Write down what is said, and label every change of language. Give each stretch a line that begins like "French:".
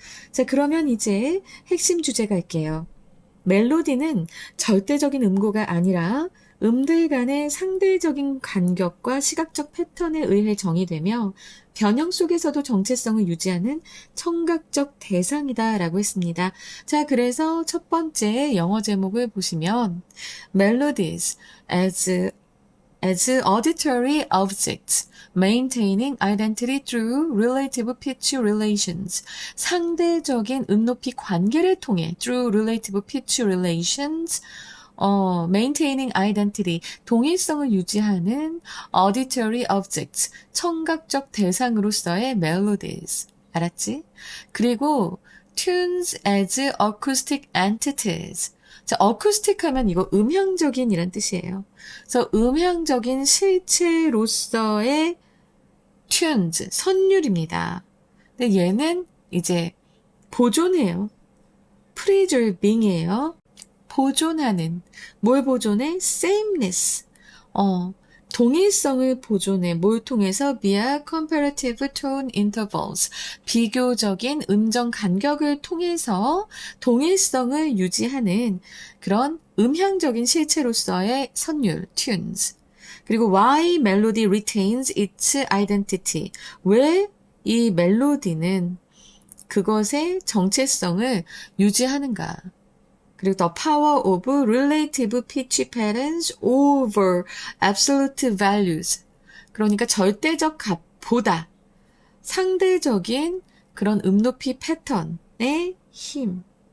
Korean: 자, 그러면 이제 핵심 주제 갈게요. 멜로디는 절대적인 음고가 아니라 음들 간의 상대적인 간격과 시각적 패턴에 의해 정의되며 변형 속에서도 정체성을 유지하는 청각적 대상이다 라고 했습니다. 자, 그래서 첫 번째 영어 제목을 보시면
English: Melodies as auditory objects maintaining identity through relative pitch relations.
Korean: 상대적인 음높이 관계를 통해
English: through relative pitch relations maintaining identity,
Korean: 동일성을 유지하는
English: auditory objects,
Korean: 청각적 대상으로서의 melodies. 알았지? 그리고
English: tunes as acoustic entities.
Korean: 자, acoustic 하면 이거 음향적인 이란 뜻이에요. 그래서 음향적인 실체로서의 tunes, 선율입니다. 근데 얘는 이제 보존해요. preserving이에요. 보존하는. 뭘 보존해? sameness. 동일성을 보존해. 뭘 통해서?
English: via comparative tone intervals.
Korean: 비교적인 음정 간격을 통해서 동일성을 유지하는 그런 음향적인 실체로서의 선율, tunes. 그리고
English: why melody retains its identity.
Korean: 왜 이 멜로디는 그것의 정체성을 유지하는가. 그리고
English: the power of relative pitch patterns over absolute values.
Korean: 그러니까 절대적 값보다 상대적인 그런 음높이 패턴의 힘.